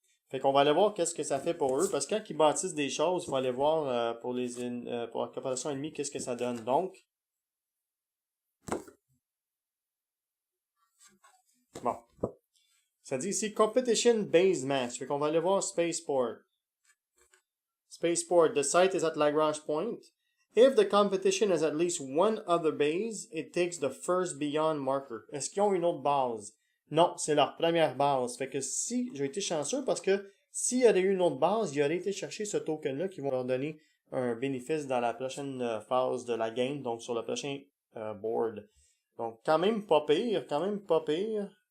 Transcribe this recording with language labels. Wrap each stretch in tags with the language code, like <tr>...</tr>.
<fr>Fait qu'on va aller voir qu'est-ce que ça fait pour eux. Parce que quand ils bâtissent des choses, il faut aller voir pour la corporation ennemie qu'est-ce que ça donne. Donc, bon. Ça dit ici Competition Base Match. Fait qu'on va aller voir Spaceport.</fr> <en>Spaceport, the site is at Lagrange Point. If the competition has at least one other base, it takes the first beyond marker.</en> <fr>Est-ce qu'ils ont une autre base? Non, c'est leur première base. Fait que si, j'ai été chanceux parce que s'il y avait eu une autre base, ils auraient été chercher ce token-là qui vont leur donner un bénéfice dans la prochaine phase de la game, donc sur le prochain board. Donc, quand même pas pire, quand même pas pire.</fr>